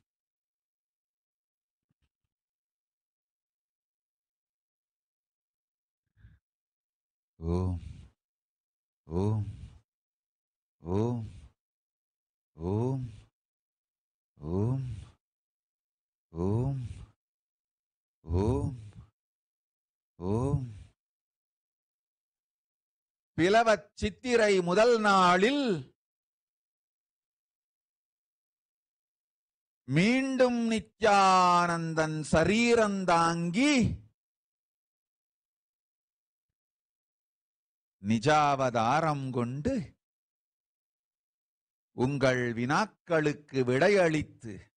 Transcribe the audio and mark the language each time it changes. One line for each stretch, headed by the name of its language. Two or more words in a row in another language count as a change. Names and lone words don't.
Sanskrit: Om, Om, Om, Om, Om, Om, Om, Om.
Tamil: பிளவச் சித்திரை முதல் நாளில் மீண்டும் நித்யானந்தன் சரீரந்தாங்கி நிஜாவதாரம் கொண்டு உங்கள் வினாக்களுக்கு விடையளித்து